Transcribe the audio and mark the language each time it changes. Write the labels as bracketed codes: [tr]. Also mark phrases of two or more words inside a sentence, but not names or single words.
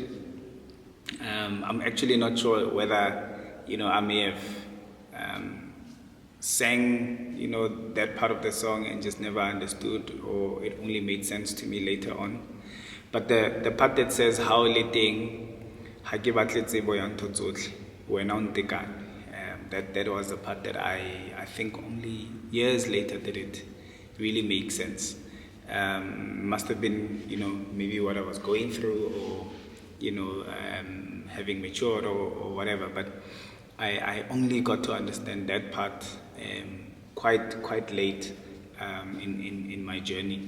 [en] I'm actually not sure whether I may have sang that part of the song and just never understood, or it only made sense to me later on. But the part that says how letting [st] ha ke batle tsebo ya ntho tsohle wena o ntekane, [en] that was the part that I think only years later did it really make sense. Must have been maybe what I was going through, or having matured, or whatever, but I only got to understand that part quite late in my journey.